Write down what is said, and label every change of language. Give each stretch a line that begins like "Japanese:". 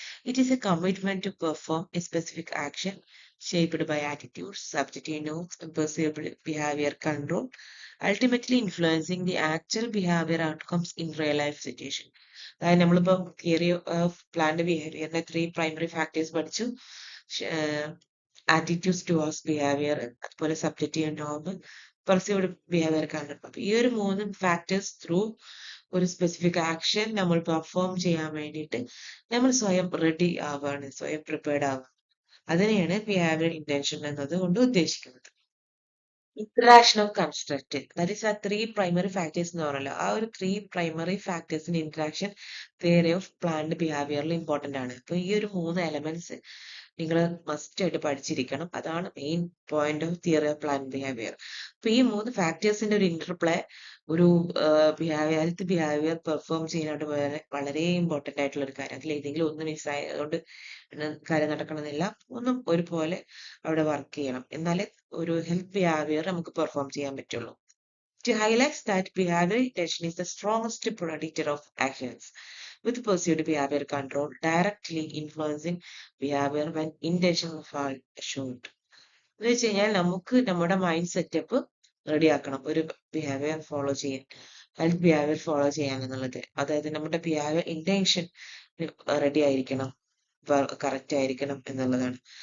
English: It is a commitment to perform a specific action shaped by attitudes, subjective norms, and perceived behavior control, ultimately influencing the actual behavior outcomes in real life situation.
Malayalam: അതായത് നമ്മളിപ്പോൾ theory of plant ബിഹേവിയറിന്റെ 3 primary factors പഠിച്ചു. Attitudes towards behaviour, അതുപോലെ subjective നോം, perceived behaviour കണ്ടു. അപ്പൊ ഈ ഒരു 3 factors through ഒരു specific action നമ്മൾ പെർഫോം ചെയ്യാൻ വേണ്ടിയിട്ട് നമ്മൾ സ്വയം റെഡി ആവുകയാണ്, സ്വയം പ്രിപ്പയർഡ് ആവുക. അതിനെയാണ് ബിഹേവിയർ ഇന്റൻഷൻ എന്നത് കൊണ്ട് ഉദ്ദേശിക്കുന്നത്. Interaction of construct, that is ആ 3 പ്രൈമറി ഫാക്ടേഴ്സ് എന്ന് പറഞ്ഞല്ലോ, ആ ഒരു 3 primary ഫാക്ടേഴ്സിന്റെ interaction theory of plant ബിഹേവിയറിൽ important ആണ്. അപ്പൊ ഈ ഒരു 3 എലമെന്റ്സ് നിങ്ങൾ മസ്റ്റ് ആയിട്ട് പഠിച്ചിരിക്കണം. അതാണ് main point of theory of plant behaviour. അപ്പൊ ഈ 3 ഫാക്ടേഴ്സിന്റെ ഒരു ഇന്റർപ്ലേ ഒരു ഹെൽത്ത് ബിഹേവിയർ പെർഫോം ചെയ്യാനായിട്ട് വളരെ ഇമ്പോർട്ടന്റ് ആയിട്ടുള്ള ഒരു കാര്യം. അതിൽ ഏതെങ്കിലും ഒന്ന് മിസ്സായതുകൊണ്ട് കാര്യം നടക്കണമെന്നില്ല, ഒന്നും ഒരുപോലെ അവിടെ വർക്ക് ചെയ്യണം, എന്നാലേ ഒരു ഹെൽത്ത് ബിഹേവിയർ നമുക്ക് പെർഫോം ചെയ്യാൻ പറ്റുള്ളൂ.
English: To highlight that behavior intention is the strongest predictor of actions, with perceived behavior control directly influencing behavior when intention fall short.
Malayalam: എന്ന് വെച്ച് കഴിഞ്ഞാൽ നമുക്ക് നമ്മുടെ മൈൻഡ് സെറ്റപ്പ് റെഡി ആക്കണം ഒരു ബിഹേവിയർ ഫോളോ ചെയ്യാൻ, ഹെൽത്ത് ബിഹേവിയർ ഫോളോ ചെയ്യാൻ എന്നുള്ളത്. അതായത് നമ്മുടെ ബിഹേവിയർ ഇന്റൻഷൻ റെഡി ആയിരിക്കണം, കറക്റ്റ് ആയിരിക്കണം എന്നുള്ളതാണ്.